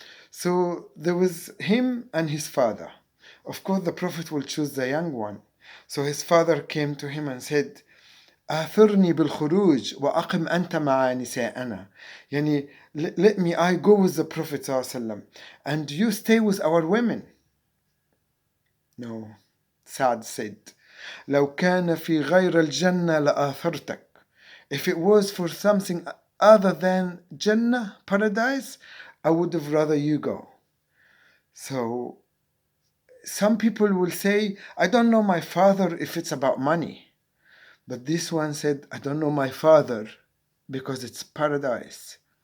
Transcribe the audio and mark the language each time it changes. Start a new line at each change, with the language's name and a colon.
English: So there was him and his father. Of course, the Prophet will choose the young one. So his father came to him and said,
Arabic: آثرني بالخروج وأقم أنت مع نساءنا.
English: Let me, I go with the Prophet ﷺ, and you stay with our women. No. Sa'd said,
Arabic: لو كان في غير الجنة لآثرتك.
English: If it was for something other than Jannah, paradise, I would have rather you go. So some people will say, I don't know my father if it's about money. But this one said, I don't know my father because it's paradise.